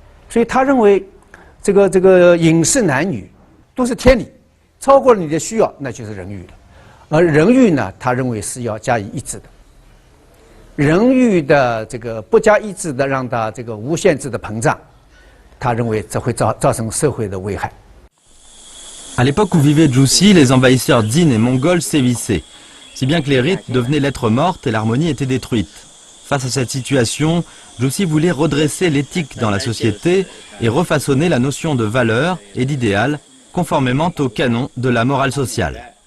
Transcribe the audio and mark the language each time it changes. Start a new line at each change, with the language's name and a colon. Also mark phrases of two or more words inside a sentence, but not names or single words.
Chinese: 所以他认为这个饮食男女都是天理，超过了你的需要，那就是人欲了。而人欲呢，他认为是要加以抑制的。人欲的这个不加抑制的，让它这个无限制的膨胀，他认为这会造成社会的危害。
French: À l'époque où vivait Jussi, les envahisseurs dzin et mongols sévissaient, si bien que les rites devenaient lettres mortes et l'harmonie était détruite. Face à cette situation, Jussi voulait redresser l'éthique dans la société et refaçonner la notion de valeur et d'idéal conformément au canon de la morale sociale.